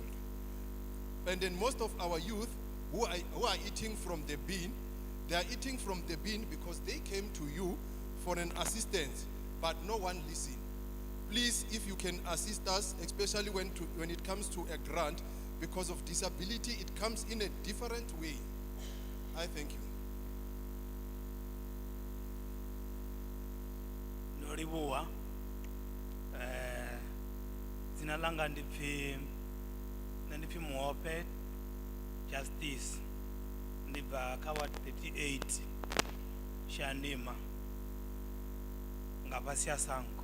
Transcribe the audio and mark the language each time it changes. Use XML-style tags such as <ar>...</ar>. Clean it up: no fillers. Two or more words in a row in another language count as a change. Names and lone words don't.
<en>And then most of our youth who are eating from the bin, they are eating from the bin because they came to you for an assistance, but no one listened. Please, if you can assist us, especially when it comes to a grant, because of disability, it comes in a different way. I thank you.</en> <ve>Noribuwa, dzina langa ndipfi Muope Justice, ndibva kha ward 38 Shandima nga fhasi ya Sango.</ve>